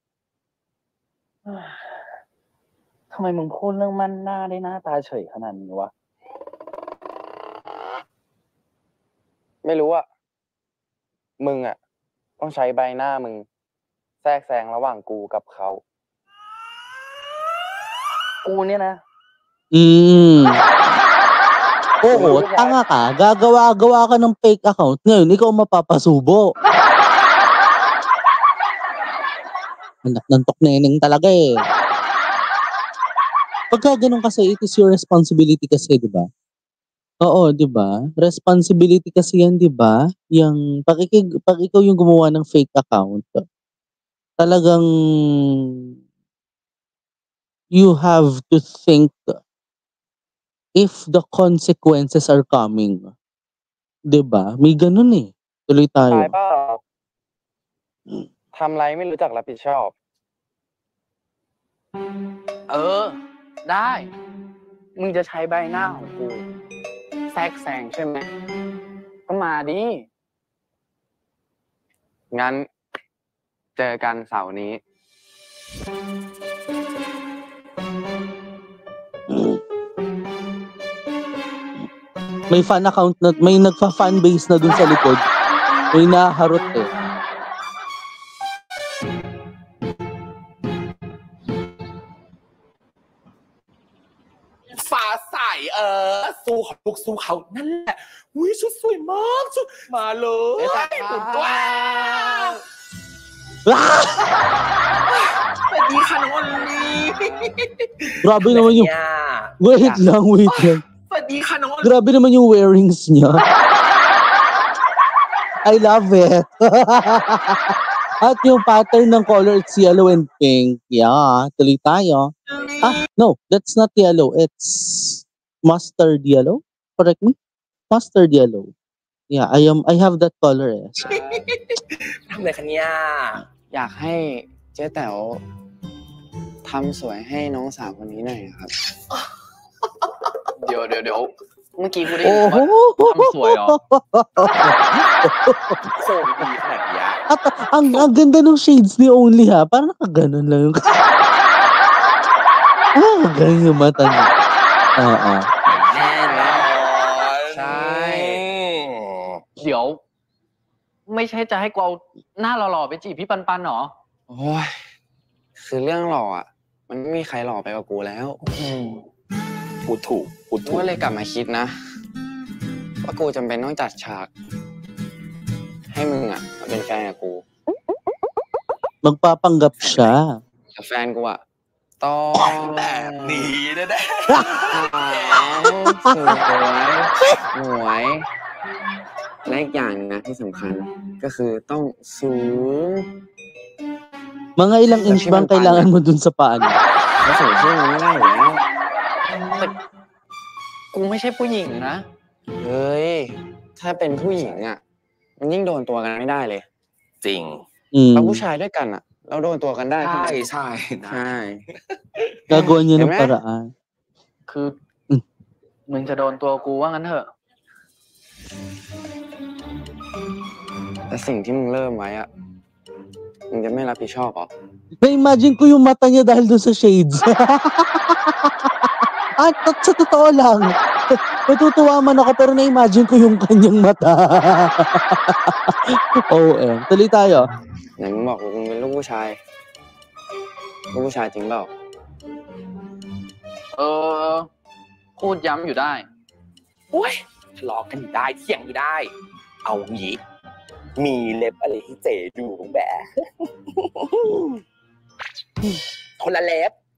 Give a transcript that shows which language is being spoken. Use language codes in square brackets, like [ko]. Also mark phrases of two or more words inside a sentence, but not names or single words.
[th] ทำไมมึงพูดเรื่องมั่นหน้าได้หน้าตาเฉยขนาดนี้วะ ไม่รู้อะมึงอะต้องใช้ใบหน้ามึงแทรกแซงระหว่างกูกับเขา กูเนี่ยนะ [tl] Oo, tanga ka. Gagawa ka ng fake account. Ngayon, ikaw mapapasubo. Anak ng tokneneng talaga eh. Pagka ganun kasi, [en] it is your responsibility [tl] kasi, di ba? Oo, di ba? Responsibility kasi yan, di ba? Yung, pag ikaw yung gumawa ng [en] fake account, talagang you have to think if the consequences are coming. [tl] 'Di ba? May ganun eh. Tuloy [th] ตาย [tl] tayo. [th] เปล่าทำไรไม่รู้จักรับผิดชอบ ได้ มึงจะใช้ใบหน้าของกูแทรกแซงใช่ไหม ก็มาดิ งั้น เจอกันเสาร์นี้ [tl] May [en] fan account [tl] na, may nagfa-fan base na dun sa likod. May naharot eh. Phá sải su học buộc su học [th] นั่นแหละอุ้ยชุดสวยมากชุดมาเลยสุดว้าวสวัสดีค่ะน้องอลี [tl] Grabe naman yung... Wait lang. [th] สวัสดีค่ะน้องอลี [tl] Grabe naman yung wearings niya. [en] I love it. [tl] At yung pattern ng color, [en] it's yellow and pink. Yeah, [tl] tuloy tayo. [en] No, that's not yellow. It's mustard yellow. Correct me? Mustard yellow. Yeah, I have that color. [th] ทำอะไรคะเนี่ย อยากให้เจ๊แต๋วทำสวยให้น้องสาวคนนี้หน่อยครับ เดี๋ยวเมื่อกี้กูได้ยินว่าทำสวยเหรอ โคมดีขนาดนี้ [tl] At ang ganda ng shades ni Only ha. Parang nakaganon lang yung... Ganun yung mata niya. [th] แน่นอน ใช่ เดี๋ยว ไม่ใช่จะให้กูเอาหน้าหล่อๆไปจีบพี่ปันๆหรอ โอ้ยคือเรื่องหล่ออ่ะ มันไม่มีใครหล่อไปกว่ากูแล้ว พูดถูก กูก็เลยกลับมาคิดนะ ว่ากูจำเป็นต้องจัดฉาก ให้มึงอ่ะมาเป็นแฟนกับกู [tl] Magpapanggap siya. [th] แต่แฟนกูอ่ะต้อง แบบนี้แน่ สวยหมวยและอีกอย่างนะที่สำคัญก็คือต้องสูง [tl] Mga ilang inch bang kailangan mo dun sa paa niya? [th] ถ้าสูงขึ้นมันไม่ได้อยู่แล้ว แต่กูไม่ใช่ผู้หญิงนะ เฮ้ยถ้าเป็นผู้หญิงอ่ะมันยิ่งโดนตัวกันไม่ได้เลย ๆจริง เราผู้ชายด้วยกันอ่ะ เราโดนตัวกันได้ ใช่ ใช่ [tl] Gagawa niya ng [th] เห็นไหม [tl] paraan. [th] คือมึงจะโดนตัวกูว่างั้นเถอะ แต่สิ่งที่มึงเริ่มไว้อ่ะมึงจะไม่รับผิดชอบหรอ [tl] Na-imagine ko yung mata niya dahil doon sa shades. At sa totoo lang, natutuwa man ako pero na-imagine ko yung kanyang mata. OM. Tuloy tayo. [th] ไหนมึงบอกว่ามึงเป็นลูกผู้ชายจริงเปล่า พูดย้ำอยู่ได้ โอ้ยทะเลาะกันอยู่ได้เถียงอยู่ได้ เอางี้มีเล็บอะไรให้เจดูบ้างแบะ คนละเล็บ